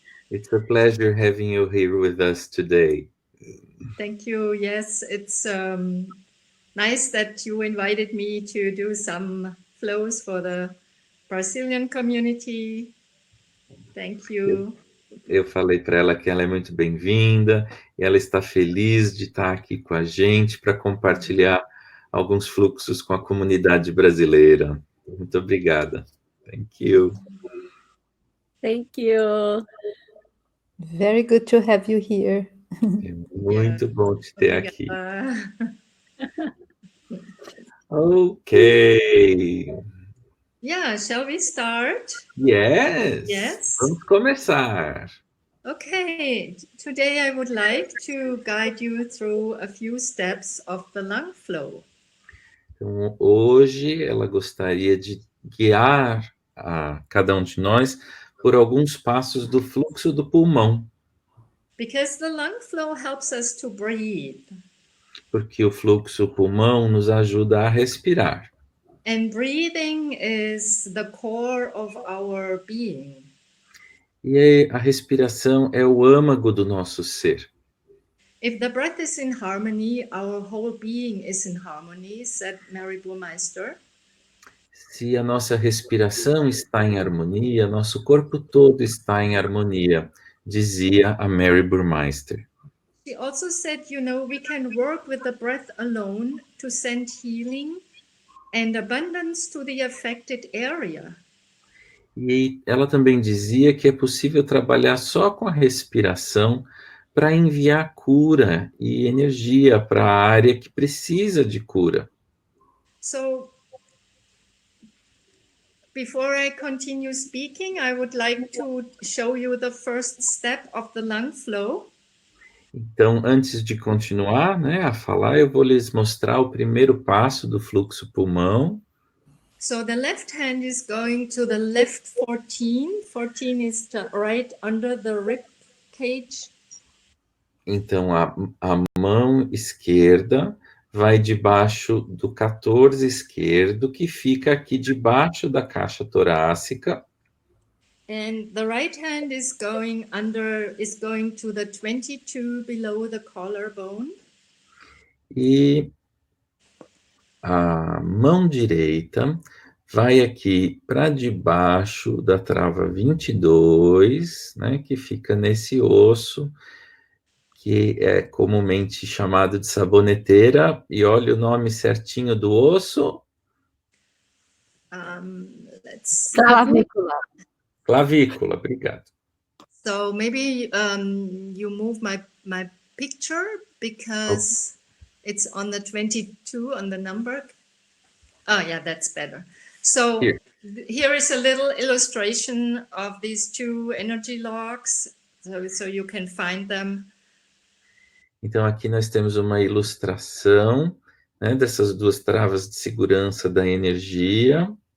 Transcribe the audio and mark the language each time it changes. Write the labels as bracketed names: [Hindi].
[English] It's a pleasure having you here with us today. thank you. Yes, it's nice that you invited me to do some flows for the Brazilian community. Thank you. [Portuguese] Eu falei para ela que ela é muito bem-vinda e ela está feliz de estar aqui com a gente para compartilhar alguns fluxos com a comunidade brasileira. Muito obrigada. [English] Thank you. Thank you. Very good to have you here. [Portuguese] É muito bom te ter aqui. [English] Ok. Yeah, shall we start? Yes. Yes. [Portuguese] Vamos começar. [English] Okay, today I would like to guide you through a few steps of the lung flow. [Portuguese] Então, hoje ela gostaria de guiar a cada um de nós por alguns passos do fluxo do pulmão. [English] Because the lung flow helps us to breathe. [Portuguese] Porque o fluxo pulmão nos ajuda a respirar. [English] And breathing is the core of our being. [Portuguese] E a respiração é o âmago do nosso ser. [English] If the breath is in harmony, our whole being is in harmony, said Mary Burmeister. [Portuguese] Se a nossa respiração está em harmonia, nosso corpo todo está em harmonia, dizia a Mary Burmeister. [English] She also said, we can work with the breath alone to send healing and abundance to the affected area. [Portuguese] E ela também dizia que é possível trabalhar só com a respiração para enviar cura e energia para a área que precisa de cura. [English] So, before I continue speaking, I would like to show you the first step of the lung flow. [Portuguese] Então, antes de continuar, a falar, eu vou lhes mostrar o primeiro passo do fluxo pulmão. [English] So the left hand is going to the left 14. 14 is right under the rib cage. [Portuguese] Então, a mão esquerda vai debaixo do 14 esquerdo, que fica aqui debaixo da caixa torácica. [English] And the right hand is going to the 22 below the collarbone. [Portuguese] E a mão direita vai aqui para debaixo da trava 22, que fica nesse osso, que é comumente chamado de saboneteira. E olha o nome certinho do osso. [English] Let's see. [Portuguese] Clavícula. Clavícula, obrigado. [English] So maybe you move my picture because it's on the 22 on the number. Oh yeah, that's better. So here is a little illustration of these two energy locks, so you can find them. [Portuguese] Então aqui nós temos uma ilustração, dessas duas travas de segurança da energia.